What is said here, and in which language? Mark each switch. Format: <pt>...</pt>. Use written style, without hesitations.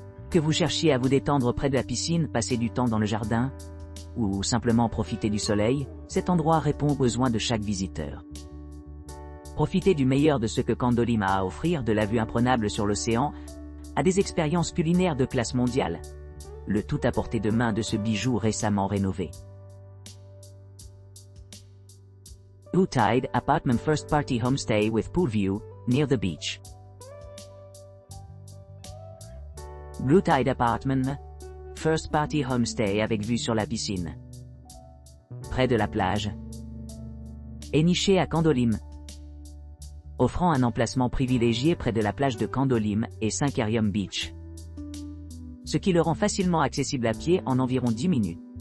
<fr>Que vous cherchiez à vous détendre près de la piscine, passer du temps dans le jardin, ou simplement profiter du soleil, cet endroit répond aux besoins de chaque visiteur. Profitez du meilleur de ce que Candolim a à offrir, de la vue imprenable sur l'océan, à des expériences culinaires de classe mondiale. Le tout à portée de main de ce bijou récemment rénové.</fr> <en>Blue Tide Apartment First Party Homestay with Pool View, near the beach.</en> <fr>Blue Tide Apartment, First Party Homestay avec vue sur la piscine, près de la plage, est niché à Candolim, offrant un emplacement privilégié près de la plage de Candolim et Sankarium Beach, ce qui le rend facilement accessible à pied en environ 10 minutes.</fr>